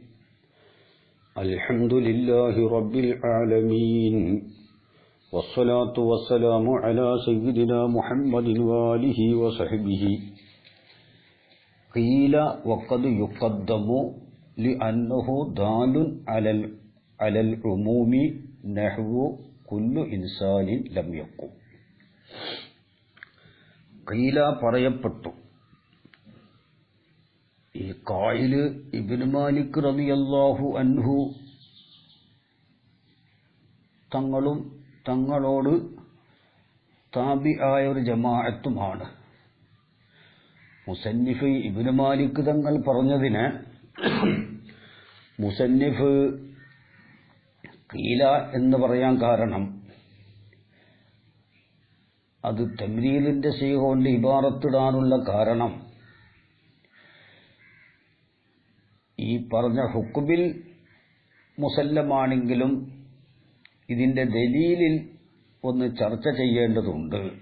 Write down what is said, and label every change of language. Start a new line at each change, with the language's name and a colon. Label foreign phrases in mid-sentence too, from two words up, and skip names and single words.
Arabic: الحمد لله رب العالمين، والصلاة والسلام على سيدنا محمد وآله وصحبه. قيل وقد يقدم لأنه دال على العموم نحو كل إنسان لم يكن.
Malayalam: قيل പറയപ്പെട്ടു. ഈ ഖായില് ഇബ്നു മാലിക്
Arabic: رضي الله عنه
Malayalam: തങ്ങളും തങ്ങളോട് താബിആയ ഒരു ജമാഅത്തുമാണ്. മുസന്നിഫ് ഇബ്നു മാലിക് തങ്ങൾ പറഞ്ഞതിന് മുസന്നിഫ് ഖീല എന്ന് പറയാൻ കാരണം അത് തംരീലിന്റെ സീഗ കൊണ്ട് ഇബാറത്തിടാനുള്ള കാരണം ഈ പറഞ്ഞ ഹുക്മിൽ മുസല്ലമാണെങ്കിലും ഇതിന്റെ ദലീലിൽ ഒന്ന് ചർച്ച ചെയ്യേണ്ടതുണ്ട്.